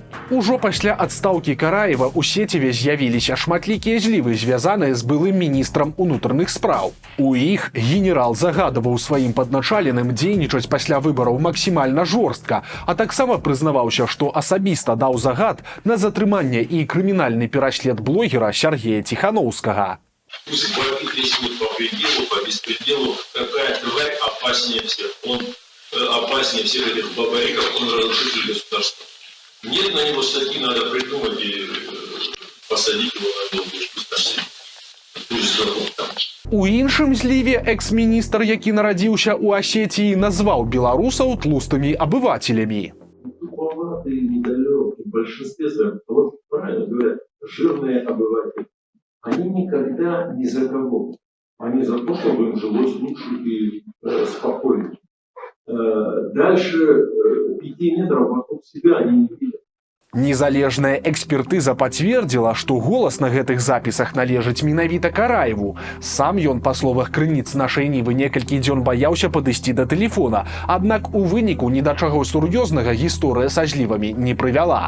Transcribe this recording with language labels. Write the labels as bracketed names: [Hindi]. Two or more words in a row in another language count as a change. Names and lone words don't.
[Belarusian] Ужо пасля адстаўкі Караева у сеціве з'явіліся шматлікія злівы, звязаныя з былым міністрам унутраных спраў. У іх генерал загадаваў сваім падначаленым дзейнічаць пасля выбараў максімальна жорстка, а таксама прызнаваўся, што асабіста даў загад на затрыманне і крымінальны пераслед блогера Сергея Тихановскага. [Russian] Пусть говорит весь мир по пределу, по беспределу, какая тварь опаснее всех. Он опаснее всех этих бабариков, он разрушитель государства. Нет на него статьи, надо придумать и посадить его на долгую службу. Пусть здоров там. [Belarusian] У іншым зліве экс-міністр, які нарадзіўся ў Асетіі, назваў беларусаў тлустымі абывателямі. [Russian] Туповатые, недалекие, в большинстве своем, вот правильно говорят, жирные обыватели, они никогда ни за кого. Они за то, чтобы им жилось лучше и спокойнее. Дальше 5 метров вокруг себя они не видят. [Belarusian] Незалежная экспертыза пацвердзіла, што голас на гэтых запісах належыць менавіта Караеву. Сам ён, па словах крыніц нашай Нівы, некалькі дзён баяўся падысці да тэлефона, аднак у выніку ні да чаго сур'ёзнага гісторыя са злівамі не прывяла.